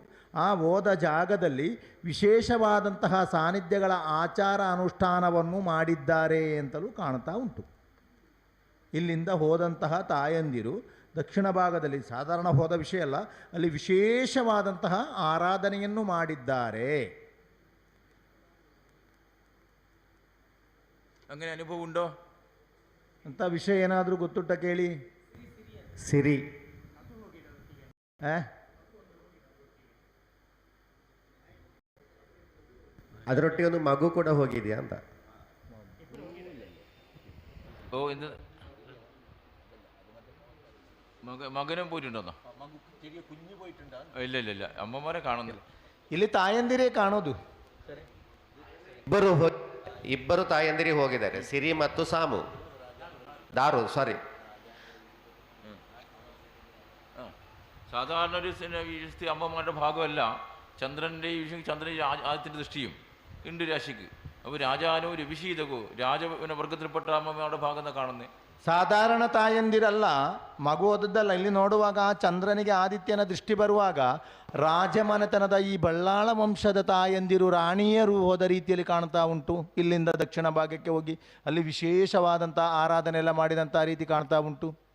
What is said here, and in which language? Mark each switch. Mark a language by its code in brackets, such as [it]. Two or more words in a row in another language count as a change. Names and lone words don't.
[kn] ಆ ಹೋದ ಜಾಗದಲ್ಲಿ ವಿಶೇಷವಾದಂತಹ ಸಾನ್ನಿಧ್ಯಗಳ ಆಚಾರ ಅನುಷ್ಠಾನವನ್ನು ಮಾಡಿದ್ದಾರೆ ಅಂತಲೂ ಕಾಣ್ತಾ ಉಂಟು. ಇಲ್ಲಿಂದ ಹೋದಂತಹ ತಾಯಂದಿರು ದಕ್ಷಿಣ ಭಾಗದಲ್ಲಿ ಸಾಧಾರಣ ಹೋದ ವಿಷಯ ಅಲ್ಲ, ಅಲ್ಲಿ ವಿಶೇಷವಾದಂತಹ ಆರಾಧನೆಯನ್ನು ಮಾಡಿದ್ದಾರೆ. [ml] അങ്ങനെ അനുഭവം ഉണ്ടോ [kn] ಅಂತ ವಿಷಯ ಏನಾದರೂ ಗೊತ್ತುಂಟ ಕೇಳಿ. ಸಿರಿ ಅದರೊಟ್ಟಿಗೆ ಒಂದು ಮಗು ಕೂಡ ಹೋಗಿದೆಯಾ ಅಂತ. [ml] ഓ എന്ത് മകനും പോയിട്ടുണ്ടോന്നോ? ഇല്ല അമ്മമാരെ കാണുന്നില്ല. [kn] ಇಲ್ಲಿ ತಾಯಂದಿರೇ ಕಾಣೋದು. ಇಬ್ಬರು ತಾಯಂದಿರಿ ಹೋಗಿದ್ದಾರೆ, ಸಿರಿ ಮತ್ತು ಸಾಮು. [ml] സാധാരണ ഒരു അമ്മമാരുടെ ഭാഗമല്ല ചന്ദ്രൻ്റെ ചന്ദ്രൻ ആദ്യത്തിൻ്റെ ദൃഷ്ടിയും ഉണ്ട് രാശിക്ക്. അപ്പോൾ രാജാനോ രവിശീതകോ രാജവർഗത്തിൽപ്പെട്ട അമ്മമാരുടെ ഭാഗം എന്നാ കാണുന്നത്. [kn] ಸಾಧಾರಣ ತಾಯಂದಿರಲ್ಲ, ಮಗು ಓದದ್ದಲ್ಲ. ಇಲ್ಲಿ ನೋಡುವಾಗ ಚಂದ್ರನಿಗೆ ಆದಿತ್ಯನ ದೃಷ್ಟಿ ಬರುವಾಗ ರಾಜಮನೆತನದ ಈ ಬಳ್ಳಾಳ ವಂಶದ ತಾಯಂದಿರು ರಾಣಿಯರು ಹೋದ ರೀತಿಯಲ್ಲಿ ಕಾಣ್ತಾ ಉಂಟು. ಇಲ್ಲಿಂದ ದಕ್ಷಿಣ ಭಾಗಕ್ಕೆ ಹೋಗಿ ಅಲ್ಲಿ ವಿಶೇಷವಾದಂಥ ಆರಾಧನೆ ಎಲ್ಲ ಮಾಡಿದಂಥ ರೀತಿ ಕಾಣ್ತಾ ಉಂಟು.